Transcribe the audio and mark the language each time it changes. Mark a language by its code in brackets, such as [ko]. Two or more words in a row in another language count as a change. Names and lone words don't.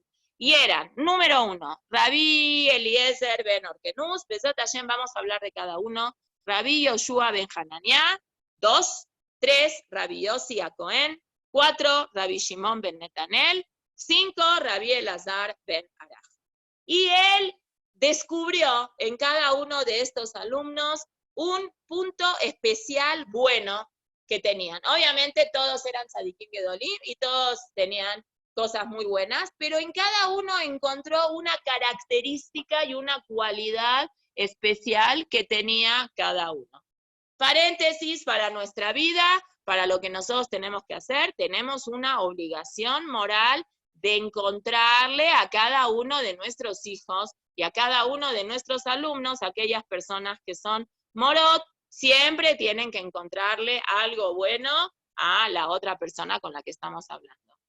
[es] Y eran, número 1, Rabí Eliezer ben Orkenus, [he] בעזרת השם, [es] vamos a hablar de cada uno, Rabí Yoshua ben Hananiah, 2, 3, Rabí Yossi Cohen, 4, Rabí Shimon ben Netanel, 5, Rabí Elazar ben Araj. Y él descubrió en cada uno de estos alumnos un punto especial bueno que tenían. Obviamente todos eran [he] צדיקים גדולים [es] y todos tenían cosas muy buenas, pero en cada uno encontró una característica y una cualidad especial que tenía cada uno. Paréntesis, para nuestra vida, para lo que nosotros tenemos que hacer, tenemos una obligación moral de encontrarle a cada uno de nuestros hijos y a cada uno de nuestros alumnos, aquellas personas que son morot, siempre tienen que encontrarle algo bueno a la otra persona con la que estamos hablando.